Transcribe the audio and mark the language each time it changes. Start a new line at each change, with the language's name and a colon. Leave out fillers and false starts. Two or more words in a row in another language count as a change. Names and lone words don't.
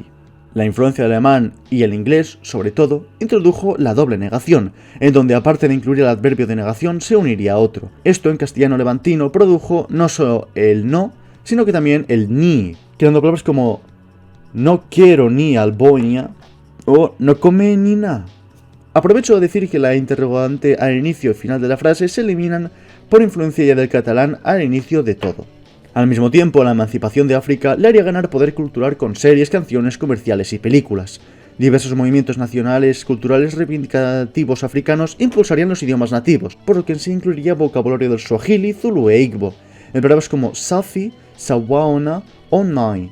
Spanish: La influencia del alemán y el inglés, sobre todo, introdujo la doble negación, en donde aparte de incluir el adverbio de negación se uniría otro. Esto en castellano levantino produjo no solo el no, sino que también el ni, creando palabras como no quiero ni alboña o no come ni na. Aprovecho a decir que la interrogante al inicio y final de la frase se eliminan por influencia ya del catalán al inicio de todo. Al mismo tiempo, la emancipación de África le haría ganar poder cultural con series, canciones, comerciales y películas. Diversos movimientos nacionales culturales reivindicativos africanos impulsarían los idiomas nativos, por lo que en sí incluiría vocabulario del Swahili, Zulu e Igbo, en palabras como Safi, Sawaona o Nai.